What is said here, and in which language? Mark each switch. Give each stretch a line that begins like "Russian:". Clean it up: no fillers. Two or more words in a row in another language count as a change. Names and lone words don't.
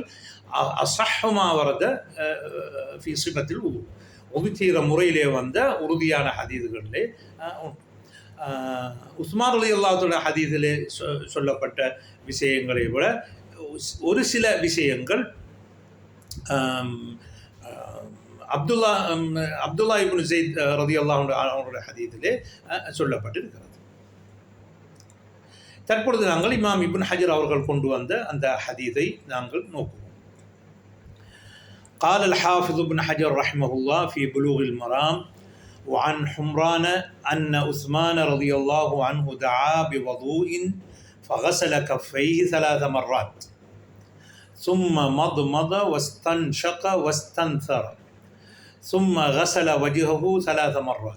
Arabic: أصح ما ورد في صفة
Tamil: ஒது செய்கிற முறையிலே வந்த உறுதியான ஹதீதுகளிலே உஸ்மான்
Arabic: رضي الله عنه
Tamil: ஹதீஸிலே சொல்லப்பட்ட விஷயங்களை விட ஒரு சில விஷயங்கள் அப்துல்லா இப்னு ஸைத்
Arabic: رضي الله عنه
Tamil: அவருடைய ஹதீஸிலே சொல்லப்பட்டிருக்கிறது. தற்பொழுது நாங்கள் இமாம் இப்னு ஹஜர் அவர்கள் கொண்டு வந்த அந்த ஹதீஸை நாங்கள் நோக்குவோம்.
Arabic: قال الحافظ ابن حجر رحمه الله في بلوغ المرام وعن حمران أن عثمان رضي الله عنه دعا بوضوء فغسل كفيه 3 مرات ثم مضمض واستنشق واستنثر ثم غسل وجهه 3 مرات